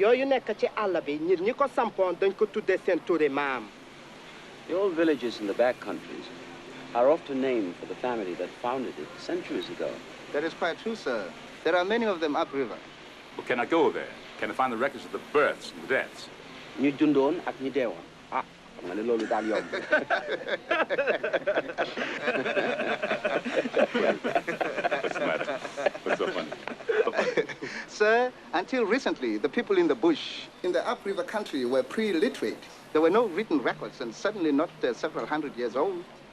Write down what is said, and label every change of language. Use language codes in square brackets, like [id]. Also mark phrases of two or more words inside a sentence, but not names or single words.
[en] old villages in the back countries are often named for the family that founded it centuries ago. That is quite true, sir. There are many of them upriver. But can I go there? Can I find the records of the births and the deaths? [wo] Ñu dundoon ak ñi deewoon. Ah, xam nga ne loolu daal yomb. [en] What's the matter? What's so funny? Sir, until recently, the people in the bush, in the upriver country, were pre-literate. There were no written records, and certainly not several hundred years old.